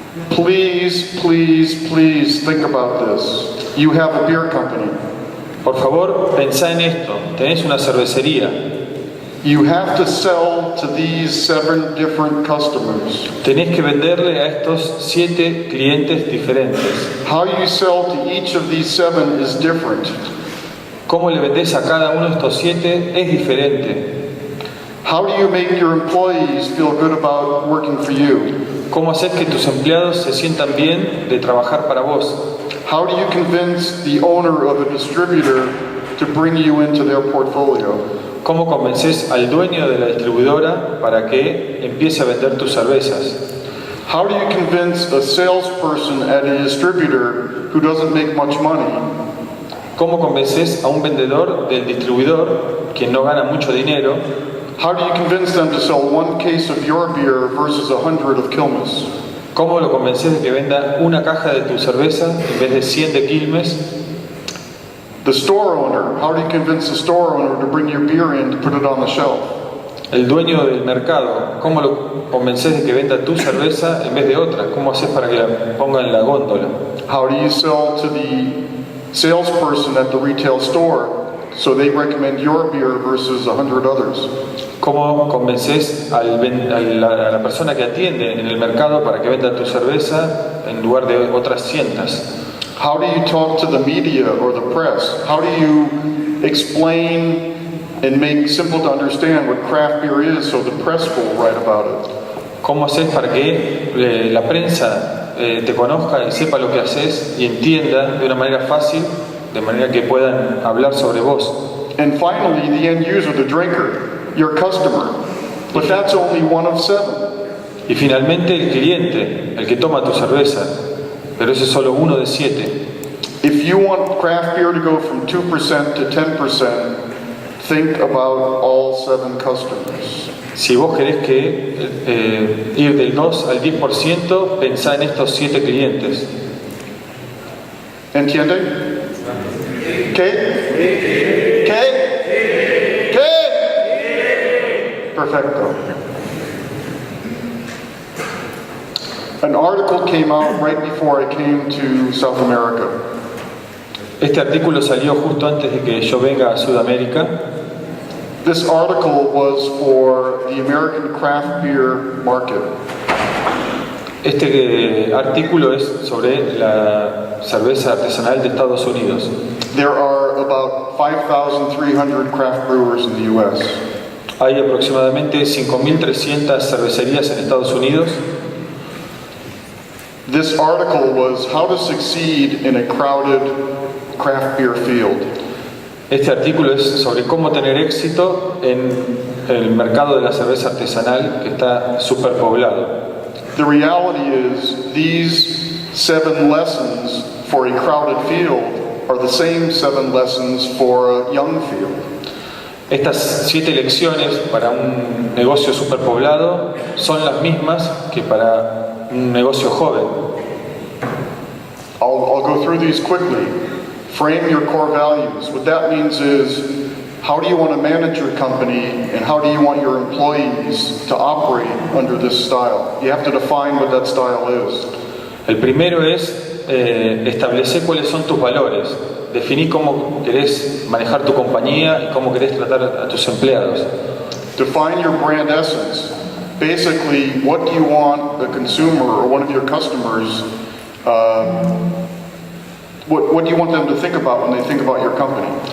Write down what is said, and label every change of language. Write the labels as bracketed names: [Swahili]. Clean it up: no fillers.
[English] Please, please, please think about this. You have a beer company. [Spanish] Por favor, pensá en esto. Tenés una cervecería. [English] You have to sell to these 7 different customers. [Spanish] Tenés que venderle a estos 7 clientes diferentes. [English] How you sell to each of these 7 is different. [Spanish] Cómo le vendés a cada uno de estos 7 es diferente. [English] How do you make your employees feel good about working for you? [Spanish] ¿Cómo haces que tus empleados se sientan bien de trabajar para vos? [English] How do you convince the owner of a distributor to bring you into their portfolio? [Spanish] ¿Cómo convences al dueño de la distribuidora para que empiece a vender tus cervezas? [English] How do you convince a salesperson at a distributor who doesn't make much money [Spanish] ¿Cómo convences a un vendedor del distribuidor, quien no gana mucho dinero? [English] How do you convince them to sell 1 case of your beer versus 100 of Quilmes? [Spanish] ¿Cómo lo convences de que venda una caja de tu cerveza en vez de 100 de Quilmes? [English] The store owner, how do you convince the store owner to bring your beer in to put it on the shelf? [Spanish] El dueño del mercado, ¿cómo lo convences de que venda tu cerveza en vez de otra? ¿Cómo haces para que la ponga en la góndola? [English] How do you sell to the salesperson at the retail store so they recommend your beer versus 100 others? [Spanish] ¿Cómo convences a la persona que atiende en el mercado para que venda tu cerveza en lugar de otras cientas? [English] How do you talk to the media or the press? How do you explain and make simple to understand what craft beer is so the press will write about it? [Spanish] ¿Cómo haces para que la prensa te conozca y sepa lo que haces y entienda de una manera fácil, de manera que puedan hablar sobre vos? [English] And finally, the end user, the drinker. your customer. But that's only one of 7. [Spanish] Y finalmente el cliente, el que toma tu cerveza, pero ese es solo uno de 7. [English] If you want craft beer to go from 2% to 10%, think about all 7 customers. [Spanish] Si vos querés que ir del 2 al 10%, pensá en estos 7 clientes. ¿Entiende? ¿Qué? ¿Qué? ¿Qué? Perfecto. [English] An article came out right before I came to South America. [Spanish] Este artículo salió justo antes de que yo venga a Sudamérica. [English] This article was for the American craft beer market. [Spanish] Este artículo es sobre la cerveza artesanal de Estados Unidos. [English] There are about 5,300 craft brewers in the U.S. [Spanish] Hay aproximadamente 5.300 cervecerías en Estados Unidos. [English] This article was how to succeed in a crowded craft beer field. [Spanish] Este artículo es sobre cómo tener éxito en el mercado de la cerveza artesanal que está superpoblado. [English] The reality is these 7 lessons for a crowded field are the same 7 lessons for a young field. [Spanish] Estas 7 lecciones para un negocio superpoblado son las mismas que para un negocio joven. [English] I'll go through these quickly. Frame your core values. What that means is, how do you want to manage your company and how do you want your employees to operate under this style? You have to define what that style is. [Spanish] El primero es establecer cuáles son tus valores. Definí cómo querés manejar tu compañía y cómo querés tratar a tus empleados. [English] Define your brand essence. Basically, what do you want the consumer or one of your customers, what do you want them to think about when they think about your company?